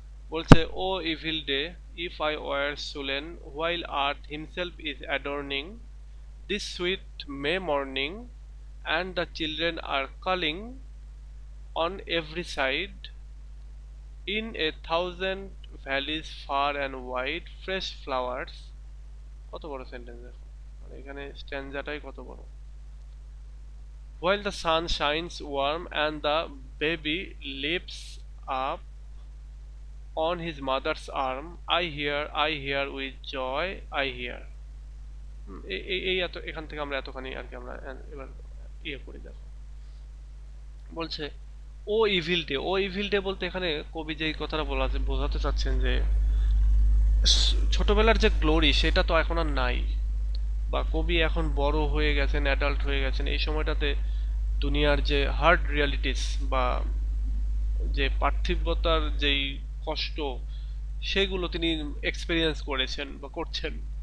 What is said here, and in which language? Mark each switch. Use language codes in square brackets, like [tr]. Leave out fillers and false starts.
[bn] বলছে [en] O evil day if I were sullen while earth himself is adorning this sweet May morning and the children are calling on every side in a thousand valleys far and wide fresh flowers। [bn] কত বড় sentence দেখো, মানে এখানে স্ট্যান্জাটাই কত বড়। [en] while the sun shines warm and the baby leaps up on his mother's arm I hear with joy I hear। [bn] এই এত, এখান থেকে আমরা এতখানি আর কি আমরা এবার ইয়ে করি। দেখো, বলছে [en] O evil day. O evil day [bn] বলতে এখানে কবি যে কথাটা বোঝাতে চাচ্ছেন যে ছোটবেলার যে গ্লোরি সেটা তো এখন আর নাই, বা কবি এখন বড় হয়ে গেছেন, অ্যাডাল্ট হয়ে গেছেন, এই সময়টাতে দুনিয়ার যে হার্ড রিয়ালিটিস বা যে পার্থিবতার যেই কষ্ট সেগুলো তিনি এক্সপেরিয়েন্স করেছেন বা করছেন।